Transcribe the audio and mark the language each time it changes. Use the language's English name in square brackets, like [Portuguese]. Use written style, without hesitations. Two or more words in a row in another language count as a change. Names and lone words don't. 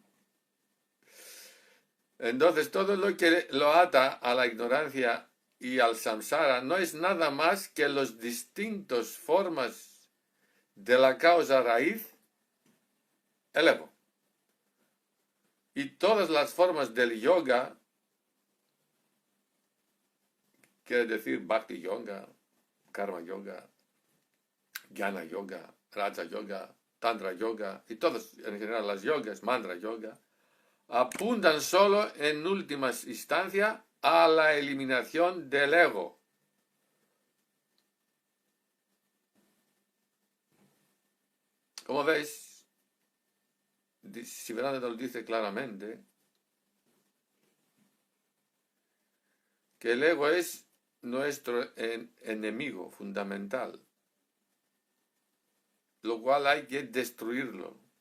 [Spanish] Entonces todo lo que lo ata a la ignorancia y al samsara no es nada más que las distintas formas de la causa raíz, el ego. Y todas las formas del yoga, quiere decir bhakti yoga, karma yoga, jnana yoga, raja yoga, tantra yoga, y todas en general las yogas, mantra yoga, apuntan solo en última instancia a la eliminación del ego. Como veis, Sivananda nos dice claramente que el ego es nuestro enemigo fundamental, lo cual hay que destruirlo.